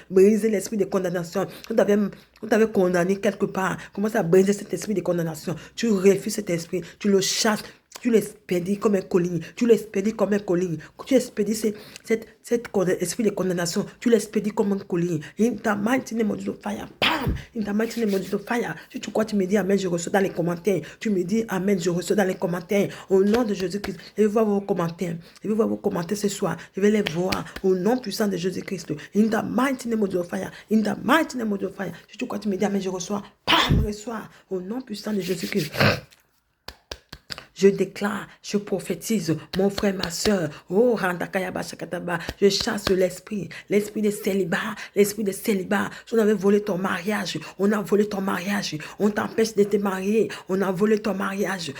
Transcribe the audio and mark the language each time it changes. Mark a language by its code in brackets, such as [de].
[fr] Brisez l'esprit de condamnation. On t'avait condamné quelque part. Commence à briser cet esprit de condamnation. Tu refuses cet esprit. Tu le chasses. Tu l'expédies comme un colis. Tu l'expédies comme un colis. Tu expédies cet esprit de condamnation. Tu l'expédies comme un colis. [en] In the mighty name of Jesus, fire. Bam! In the mighty name of Jesus, fire. [fr] Si tu crois, tu me dis Amen, je reçois dans les commentaires. Tu me dis Amen, je reçois dans les commentaires. Au nom de Jésus-Christ. Je vais voir vos commentaires. Je vais voir vos commentaires ce soir. Je vais les voir. Au nom puissant de Jésus-Christ. [en] In the mighty name of Jesus, fire. In the mighty name of Jesus, fire. [fr] Si tu crois, tu me dis Amen, je reçois. Bam! Reçois. Au nom puissant de Jésus-Christ. Je déclare, je prophétise, mon frère, ma soeur, oh, Randakayaba Shakataba, je chasse l'esprit de célibat, Si on avait volé ton mariage, on a volé ton mariage, on t'empêche de te marier, on a volé ton mariage.